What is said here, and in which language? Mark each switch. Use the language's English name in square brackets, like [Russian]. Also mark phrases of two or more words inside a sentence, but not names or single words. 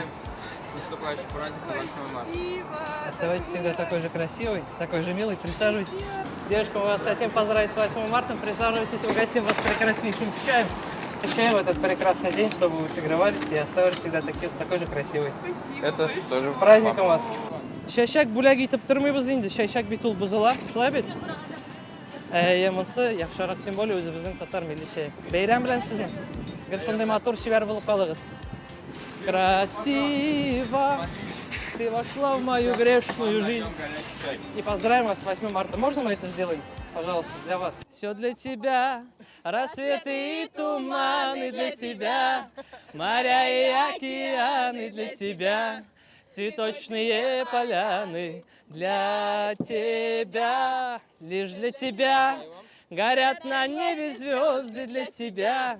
[Russian] С наступающим праздником 8 марта. Оставайтесь всегда такой же красивый, такой же милый. Присаживайтесь. Девушка, мы вас хотим поздравить с 8 марта. Присаживайтесь, угостим вас прекраснейшим чаем. Чай в этот прекрасный день, чтобы вы согревались и оставались всегда такой же красивый. Спасибо. Это тоже С праздником вас! [Tatar] Шәшәк бүләк итеп тормыйбыз инде. Шәшәк бит ул бозыла. Шулай бит? Монысы яхшырак, [Russian] тем более [Tatar] үзебезнең татар милли чәй. Бәйрәм белән сезне. Гел шундый матур чибәр булып калыгыз. [Russian] Красиво ты вошла в мою грешную жизнь. И поздравим вас с 8 марта. Можно мы это сделаем? Пожалуйста, для вас. Все для тебя, рассветы и туманы для тебя, моря и океаны для тебя, цветочные поляны для тебя, лишь для тебя, горят на небе звезды для тебя.